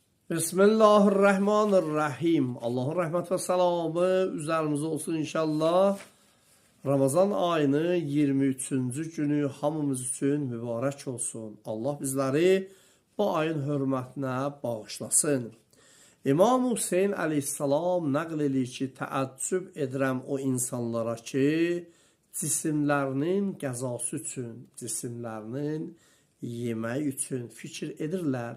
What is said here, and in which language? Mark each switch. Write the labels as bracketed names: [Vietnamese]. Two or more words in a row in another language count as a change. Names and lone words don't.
[Turkish] Bismillahirrahmanirrahim. Allah'ın rahmet ve selamı üzerimize olsun inşallah. [Azerbaijani] Ramazan ayının 23-cü günü hamımız üçün mübarək olsun. Allah bizləri bu ayın hörmətinə bağışlasın. İmam Hüseyin aleyhissalam nəql edir ki, təəccüb edirəm o insanlara ki, cisimlərinin qəzası üçün, cisimlərinin yeməyi üçün fikir edirlər.